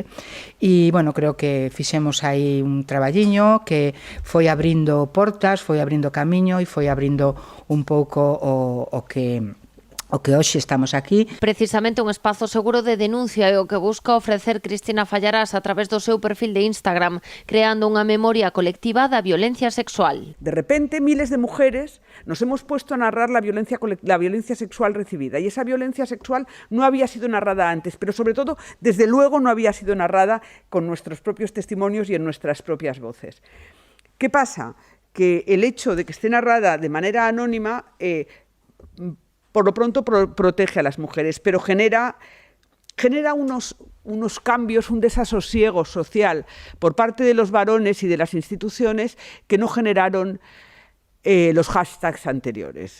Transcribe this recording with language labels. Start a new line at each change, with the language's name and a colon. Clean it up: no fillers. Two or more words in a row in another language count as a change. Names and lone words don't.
Galician: E, bueno, creo que fixemos aí un traballiño que foi abrindo portas, foi abrindo camiño e foi abrindo un pouco o que hoxe estamos aquí. Precisamente un espazo seguro de denuncia é o que busca ofrecer Cristina Fallarás a través do seu perfil de Instagram, creando unha memoria colectiva da violencia sexual.
Spanish: De repente, miles de mujeres nos hemos puesto a narrar la violencia sexual recibida, y esa violencia sexual no había sido narrada antes, pero sobre todo, desde luego, no había sido narrada con nuestros propios testimonios y en nuestras propias voces. ¿Qué pasa? Que el hecho de que esté narrada de manera anónima por lo pronto protege a las mujeres, pero genera genera unos cambios, un desasosiego social por parte de los varones y de las instituciones que no generaron los hashtags anteriores.